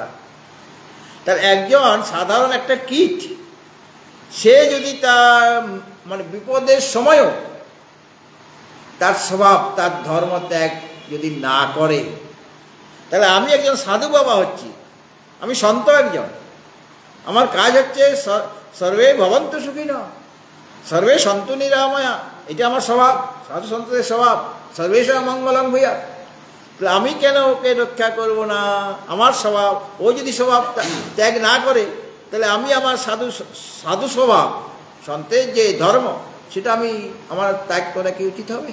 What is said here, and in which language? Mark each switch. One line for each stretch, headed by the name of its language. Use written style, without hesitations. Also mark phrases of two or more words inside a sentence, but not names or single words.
Bangla: তার একজন সাধারণ একটা কীট, সে যদি তার বিপদের সময়ও তার স্বভাব, তার ধর্ম ত্যাগ যদি না করে, তাহলে আমি একজন সাধু বাবা হচ্ছি, আমি সন্ত একজন, আমার কাজ হচ্ছে
Sanskrit: সর্বে ভবন্তু সুখিনঃ সর্বে সন্তু নিরাময়া,
Bangla: এটা আমার স্বভাব, সাধু সন্তদের স্বভাব,
Sanskrit: সর্বেষাং মঙ্গলং ভূয়াৎ।
Bangla: আমি কেন ওকে রক্ষা করব না? আমার স্বভাব, ও যদি স্বভাব ত্যাগ না করে, তাহলে আমি আমার সাধু স্বভাব, সন্তের যে ধর্ম, সেটা আমার ত্যাগ করা কি উচিত হবে?